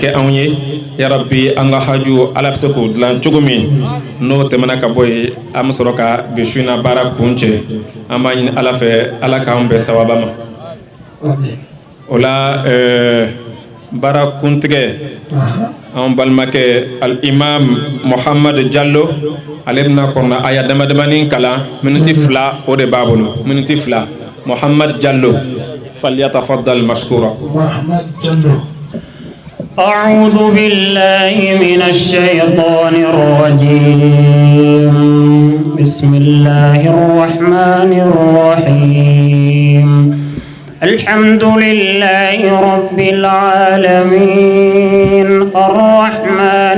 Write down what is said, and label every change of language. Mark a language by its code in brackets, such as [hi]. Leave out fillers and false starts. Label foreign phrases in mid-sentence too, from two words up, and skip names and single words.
[bm] kɛ anw ye yarabi an ka haju ala bɛ se k'o dilan cogo min n'o tɛmɛna ka bɔ yen an bɛ sɔrɔ ka bi su in na baara kun cɛ an b'a ɲini ala fɛ ala k'an bɛn sababa ma o la bara kuntige an balmakɛ al imam Muhammad Diallo ale bɛna kɔrɔna aya damadamanin kalan miniti 2 o de b'a bolo miniti 2 Muhammad Diallo [ar] فليتفضل مشكورا. [bm] Muhammad Diallo. [ar] أعوذ بالله من الشيطان الرجيم بسم الله الرحمن الرحيم الحمد لله رب العالمين الرحمن